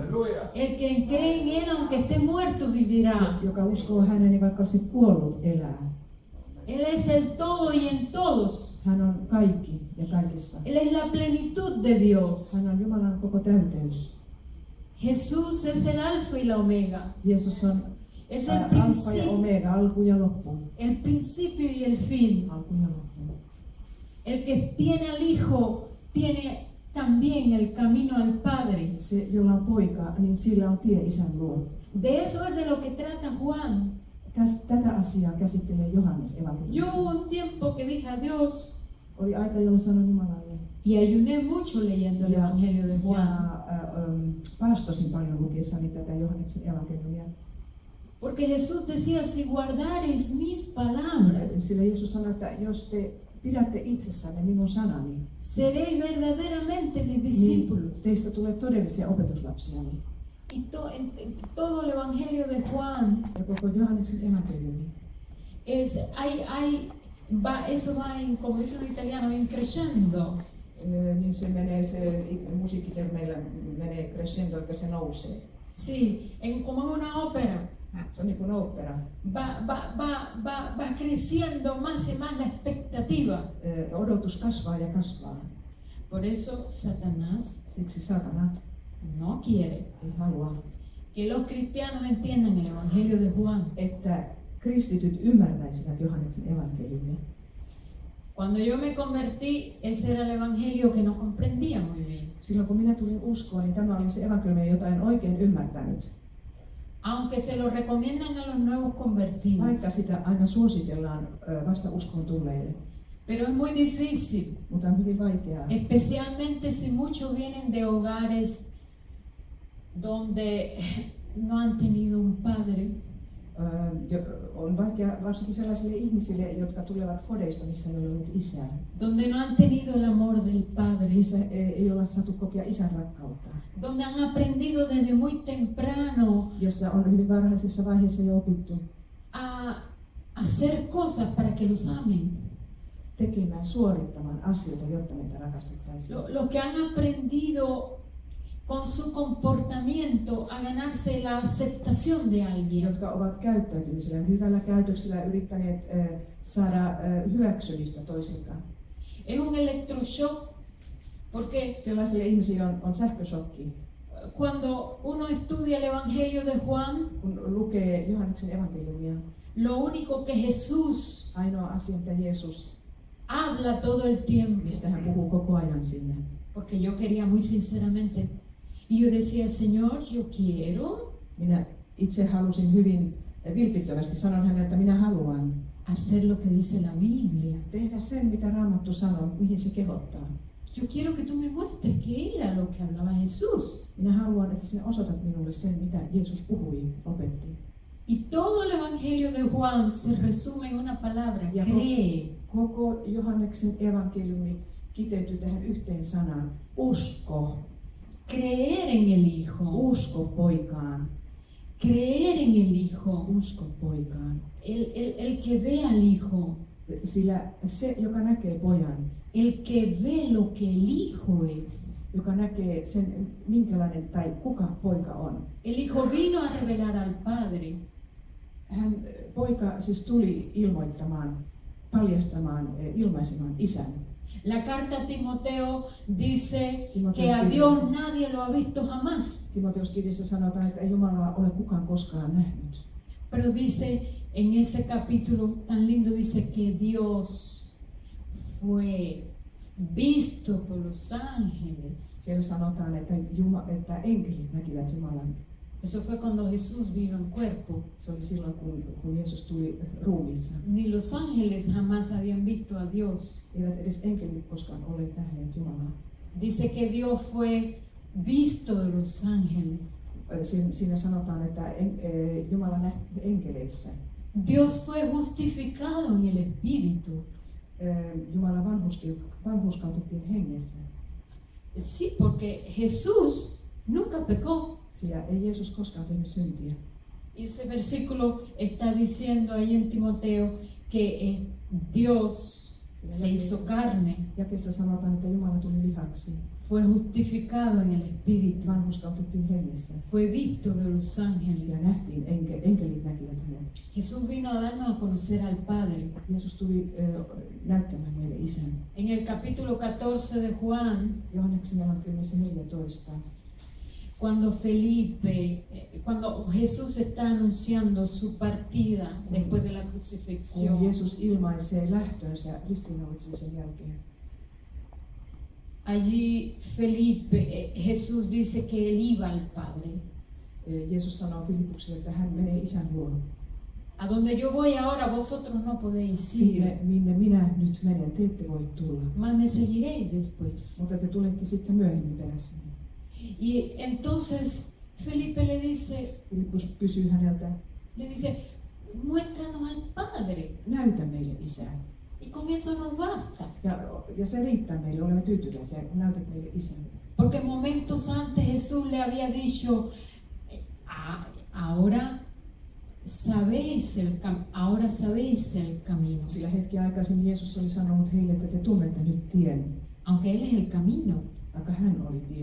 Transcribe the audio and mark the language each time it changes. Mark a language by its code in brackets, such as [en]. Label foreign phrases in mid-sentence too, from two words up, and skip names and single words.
[es] El que cree en Él, aunque esté muerto, vivirá. [fi] Joka uskoo häneen, niin vaikka olisi kuollut, elää. [es] Él es el todo y en todos. [fi] Hän on kaikki ja kaikissa. [es] Él es la plenitud de Dios. [fi] Hän on Jumalan koko täyteys. [es] Jesús es el alfa y la omega. [fi] Jeesus on [es] Es el [fi] alfa ja [es] principio, [fi] omega, alku ja loppu. [es] el principio y el fin. [fi] Alku ja loppu. [es] El que tiene al Hijo tiene también el camino al Padre. [fi] Se, jolla on poika, niin sillä on tie isän luo. [es] De eso es de lo que trata Juan. [fi] Tätä asiaa käsittelee Johannes [es] Yo [fi] evankeliumissa. [es] hubo un tiempo que dije a Dios [fi] Oli aika, jolloin sanoin Jumalalle. [es] y ayuné mucho leyendo el Evangelio de Juan. [fi] Paastosin paljon lukiessani tätä Johanneksen evankeliumia. [es] Porque Jesús decía, si guardareis mis palabras, [fi] Sillä Jeesus sanoi, että jos te pidätte itsessänne minun sanani, [es] seréis verdaderamente mis [fi] niin [es] discípulos. [fi] teistä tulee todellisia opetuslapsiani. [es] Y en todo el Evangelio de Juan, [fi] Ja koko Johanneksen evankeliumi, [es] eso va en, como dicen los italianos, en crescendo. [fi] niin se menee, se musiikkitermeillä menee crescendo, että se nousee. [es] Sí, como en una ópera. [fi] Se on niin kuin opera. [es] Va creciendo más y más la expectativa. [fi] Odotus kasvaa ja kasvaa. [es] Por eso Satanás [fi] Siksi satana [es] no quiere [fi] ei halua, [es] que los cristianos entiendan el Evangelio de Juan. [fi] että kristityt ymmärtäisivät Johanneksen evankeliumia. [es] Cuando yo me convertí, ese era el Evangelio que no comprendía muy bien. [fi] Silloin kun minä tulin uskoon, niin tämä oli se evankeliumi, jota en oikein ymmärtänyt. [es] Aunque se lo recomiendan a los nuevos convertidos. [fi] Vaikka sitä aina suositellaan vasta uskoon tulleille. [es] Pero es muy difícil, [fi] Mutta on hyvin vaikeaa. [es] especialmente si muchos vienen de hogares donde no han tenido un padre. [fi] On vaikea varsinkin sellaisille ihmisille, jotka tulevat kodeista, missä ei ole ollut isää. [es] Donde no han tenido el amor del Padre, [fi] Missä ei olla saatu kokea isän rakkautta. [es] donde han aprendido desde muy temprano [fi] Jossa on hyvin varhaisessa vaiheessa jo opittu [es] a hacer cosas para que los amen. [fi] tekemään, suorittamaan asioita, jotta meitä rakastettaisiin. [es] Los que han aprendido con su comportamiento a ganarse la aceptación de alguien. [fi] Jotka ovat käyttäytymisellä, hyvällä käytöksellä yrittäneet saada hyväksymistä toisilta. [es] Es un electroshock porque [fi] Sellaisille ihmisille on sähköshokki. [es] cuando uno estudia el Evangelio de Juan, [fi] Kun lukee Johanneksen evankeliumia, [es] lo único que Jesús [fi] ainoa asia, mitä Jeesus, [es] habla todo el tiempo, [fi] mistä hän puhuu koko ajan sinne. [es] porque yo quería muy sinceramente, y yo decía, Señor, yo quiero [fi] Minä itse halusin hyvin vilpittömästi, sanon hänelle, että minä haluan [es] hacer lo que dice la Biblia. [fi] tehdä sen, mitä Raamattu sanoo, mihin se kehottaa. [es] Yo quiero que tú me muestres qué era lo que hablaba Jesús. [fi] Minä haluan, että sinä osoitat minulle sen, mitä Jeesus puhui, opetti. [es] Y todo el Evangelio de Juan se resume en una palabra, [fi] Ja [es] cree. [fi] koko Johanneksen evankeliumi kiteytyy tähän yhteen sanaan. Usko. [es] Creer en el Hijo. [fi] Usko poikaan. [es] Creer en el Hijo. [fi] Usko poikaan. [es] El que ve al Hijo. [fi] Sillä se, joka näkee pojan, [es] El que ve lo que el Hijo es. [fi] joka näkee sen, minkälainen tai kuka poika on. [es] El Hijo vino a revelar al Padre. [fi] Poika siis tuli ilmoittamaan paljastamaan, ilmaisemaan isän. [es] La carta a Timoteo dice [fi] Timoteos [es] que a [fi] kirjassa. [es] Dios nadie lo ha visto jamás. [fi] Timoteus-kirjassa sanotaan, että ei Jumalaa ole kukaan koskaan nähnyt. [es] Pero dice en ese capítulo tan lindo, dice que Dios fue visto por los ángeles. [fi] Siellä sanotaan, että enkelit näkivät Jumalan. [es] Eso fue cuando Jesús vino en cuerpo. [fi] Se oli silloin, kun Jeesus tuli ruumiissa. [es] Ni los ángeles jamás habían visto a Dios. [fi] Eivät edes enkelit koskaan olleet nähneet Jumalaa. [es] Dice que Dios fue visto de los ángeles. [fi] Siinä sanotaan, että Jumala nähti enkeleissä. [es] Dios fue justificado en el Espíritu. [fi] Jumala vanhurskautettiin hengessä. [es] Sí, porque Jesús nunca pecó. [fi] Sillä ei Jeesus koskaan tehnyt syntiä. [es] Y ese versículo está diciendo ahí en Timoteo que Dios se hizo carne, [fi] Jakeessa sanotaan, että Jumala tuli lihaksi. [es] fue justificado en el Espíritu, [fi] Vanhurskautettiin hengessä. [es] fue visto de los ángeles. [fi] Ja nähtiin, enkelit näkivät hänet. [es] Jesús vino a darnos a conocer al Padre. [fi] Jeesus tuli näyttämään meille isän. [es] En el capítulo 14 de Juan, [fi] Johanneksen evankeliumissa 14. [es] cuando Jesús está anunciando su partida después de la [fi] Kun [es] crucifixión, [fi] Jeesus ilmaisee lähtönsä ristiinnaulitsemisen jälkeen. [es] allí Jesús dice que él iba al Padre. [fi] Jeesus sanoo Filippukselle, että hän menee isän luo. [es] A donde yo voy ahora vosotros no podéis ir, [fi] Sinne, minne minä nyt menen, te ette voi tulla. [es] mas me seguiréis después. [fi] Mutta te tulette sitten myöhemmin perässäni. [es] Y entonces Felipe le dice, [fi] Filippus kysyy häneltä, [es] muéstranos al Padre. [fi] näytä meille isää. [es] Y con eso nos basta. [fi] Ja se riittää meille, olemme tyytyväisiä, kun näytät meille isän. [es] Porque momentos antes Jesús le había dicho, ahora sabéis el camino. [fi] Sillä hetki aikaisemmin Jeesus oli sanonut heille, että te tunnette nyt tien. [es] Aunque Él es el camino. [fi] Vaikka hän oli tie.